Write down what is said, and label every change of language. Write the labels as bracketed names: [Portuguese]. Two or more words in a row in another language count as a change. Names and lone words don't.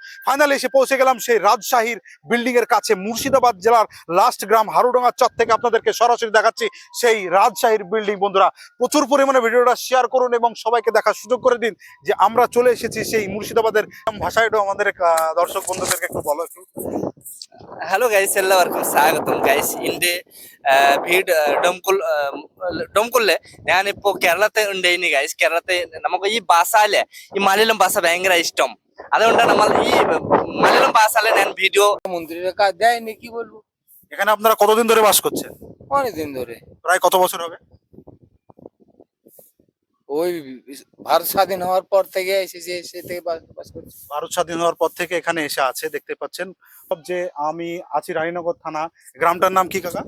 [Bangla] ফাইনালি এসে পৌঁছে গেলাম সেই রাজশাহীর বিল্ডিং এর কাছে, মুর্শিদাবাদ জেলার লাস্ট গ্রাম হারুডাঙ্গা চর থেকে আপনাদেরকে সরাসরি দেখাচ্ছি সেই রাজশাহীর বিল্ডিং। বন্ধুরা প্রচুর পরিমাণে ভিডিওটা শেয়ার করুন এবং সবাইকে দেখার সুযোগ করে দিন যে আমরা চলে এসেছি সেই মুর্শিদাবাদের ভাষায়। একটু আমাদের দর্শক বন্ধুদেরকে একটু বলো একটু। [English] hello guys, [Malayalam] എല്ലാവർക്കും സ്വാഗതം ഗൈസ്. എൻ്റെ വീട് ഡൊംകുളിലെ ഞാനിപ്പോ കേരളത്തിൽ ഉണ്ടായിന് ഗൈസ്. കേരളത്തിൽ നമുക്ക് ഈ ഭാഷ അല്ലേ, ഈ മലയാളം ഭാഷ ഭയങ്കര ഇഷ്ടം. അതുകൊണ്ടാണ് നമ്മൾ ഈ മലയാളം ഭാഷയിലെ ഞാൻ ভিডিও [Bangla] মন্দিরের কাজ দেয়নি, কি বলবো। এখানে আপনারা কতদিন ধরে বাস করছেন? অনেকদিন ধরে, প্রায় কত বছর হবে? ওই ভারত স্বাধীন হওয়ার পর থেকে এসেছে, সে থেকে বাস করছি। ভারত স্বাধীন হওয়ার পর থেকে এখানে এসে আছে। দেখতে পাচ্ছেন যে আমি আছি রানীনগর থানা, গ্রামটার নাম কি কাকা?